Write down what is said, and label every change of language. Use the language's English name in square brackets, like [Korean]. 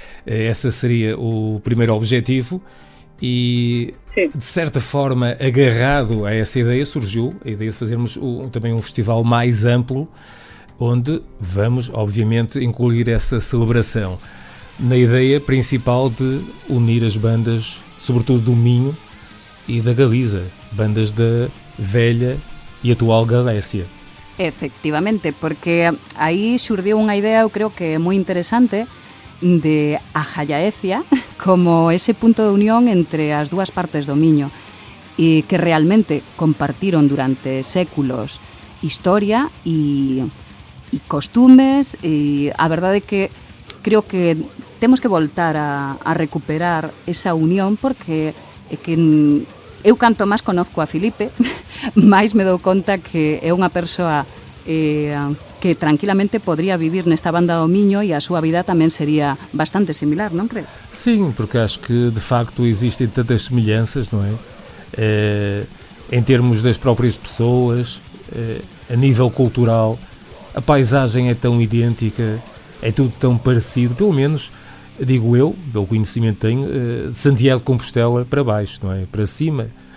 [Portuguese] Essa seria o primeiro objetivo e, de certa forma, agarrado a essa ideia, surgiu a ideia de fazermos também um festival mais amplo, onde vamos, obviamente, incluir essa celebração na ideia principal de unir as bandas, sobretudo do Minho e da Galiza, bandas da velha e atual Galécia. [Galician] Efectivamente, porque aí xurdiu unha idea, eu creo que é moi interesante, de a Jalaecia como ese punto de unión entre as dúas partes do Miño e que realmente compartiron durante séculos historia e costumes, e a verdade é que creo que temos que voltar a recuperar esa unión, porque é que eu canto máis conozco a Filipe, máis me dou conta que é unha persoa que tranquilamente podría vivir nesta banda do Miño e a súa vida tamén sería bastante similar, non crees? [Portuguese] Sim, porque acho que de facto existem tantas semelhanças, não é? Em termos das próprias pessoas, a nível cultural, a paisagem é tão idêntica, é tudo tão parecido, pelo menos, digo eu, pelo conhecimento que tenho, de Santiago de Compostela para baixo, não é? Para cima.